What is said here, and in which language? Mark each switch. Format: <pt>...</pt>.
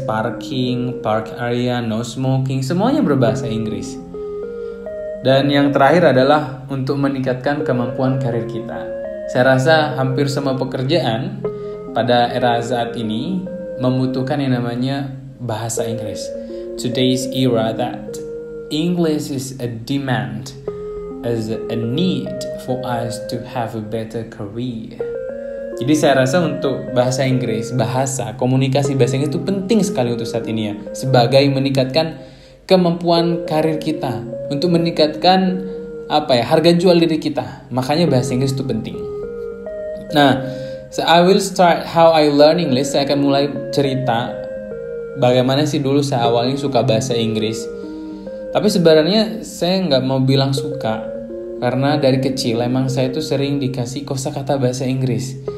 <en>Parking, park area, no smoking,</en> <id>semuanya berbahasa Inggris. Dan yang terakhir adalah untuk meningkatkan kemampuan karir kita. Saya rasa hampir semua pekerjaan pada era saat ini membutuhkan yang namanya bahasa Inggris.</id> <en>Today's era that English is a demand, as a need for us to have a better career.</en> <id>Jadi saya rasa untuk bahasa Inggris, komunikasi bahasa Inggris itu penting sekali untuk saat ini ya. Sebagai meningkatkan kemampuan karir kita, untuk meningkatkan harga jual diri kita. Makanya bahasa Inggris itu penting.</id> <en>Nah, so I will start how I learn English.</en> <id>Saya akan mulai cerita bagaimana sih dulu saya awalnya suka bahasa Inggris. Tapi sebenarnya saya nggak mau bilang suka, karena dari kecil emang saya tuh sering dikasih kosakata bahasa Inggris.</id>